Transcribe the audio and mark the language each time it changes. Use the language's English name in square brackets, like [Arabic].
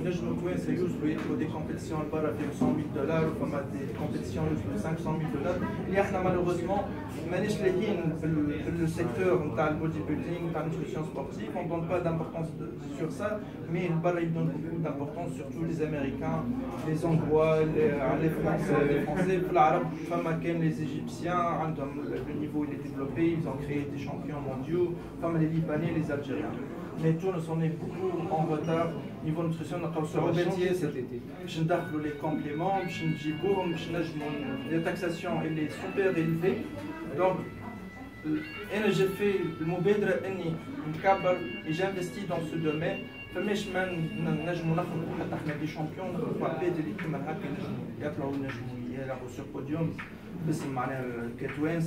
[Arabic] ينجموا توانسه يوصلوا يدخلوا دي كومبيتيسيون برا فيهم $100 وفما دي كومبيتيسيون يوصلوا $500. اللي احنا مالوغوزمون مانيش لاهيين في السيكتور نتاع البودي بيلدينغ نتاع النوتريسيون سبورتيف. [French] On donne pas d'importance sur ça, mais [Arabic] برا [French] ils donnent beaucoup d'importance, surtout les Américains, les Hongrois, les Français. [Arabic] في العرب فما كان [French] les Égyptiens [Arabic] عندهم [French] le niveau il est développé, ils ont créé des champions mondiaux. فما les Libanais, les Algériens. Mais Tunis on est beaucoup en retard niveau nutrition. [Arabic] نلقاو صعوبات [French] cet été [Arabic] باش ندخلوا [French] les compléments [Arabic] باش نجيبوهم باش نجموا [French] les taxations elle est super élevée. Donc انا j'ai fait [Arabic] المبادرة اني نكبر [French] et j'investis dans ce domaine. [Arabic] فماش ما نجموا نخرجوا حتى احنا دي شامبيون، نخرجوا عباد اللي كيما هكا نجموا يطلعوا ينجموا يلعبوا سور بوديوم باسم معناها كتوانسه وينجموا يقدموا يحسنوا في